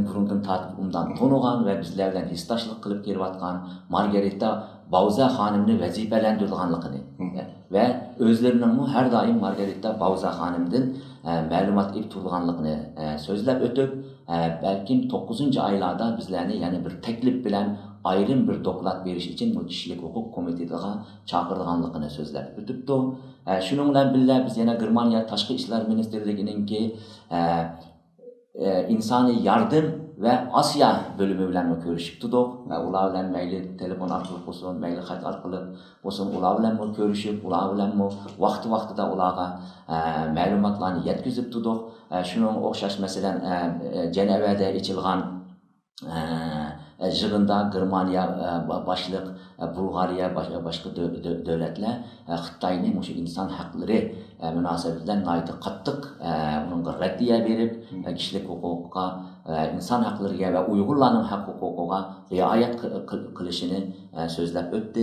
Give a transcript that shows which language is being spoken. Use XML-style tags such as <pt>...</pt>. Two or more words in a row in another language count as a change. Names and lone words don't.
<uz>burundan tortib undan to'nigan va bizlar bilan hissdoshlik qilib kelayotgan Margarita Bauza xonimni vazifalantirganligini va o'zlarining har doim Margarita Bauza xonimdan ma'lumot olib turganligini so'zlab o'tib, balkim 9-oylarda bizlarni yana bir taklif bilan ayrim bir doklad berish uchun bu kishilik huquq komitetiga chaqirganligini so'zlab o'tibdi. Shuning bilan birga biz yana Germaniya tashqi ishlar ministrligininki insoniy</uz> <tr>yardım ve Asya bölümü</tr> <uz>bilan ko'rishib turdik. Ular bilan mayli telefon orqali bo'lsin, mayli xat orqali bo'lsin, ular bilan ko'rishib, ular bilan vaqti-vaqtida ularga ma'lumotlarni yetkazib turdik. Shuning o'xshash masalan Jenevada ochilgan yig'inda Germaniya boshliq, Bulgariya boshqa davlatlar Xitoyning o'sha inson haqlari munosabatidan nihoyat qattiq unga raddiya berib, kishilik huquqqa, inson haqlariga va Uyg'urlarning haq huquqiga rioya qilishini so'zlab o'tdi.</uz>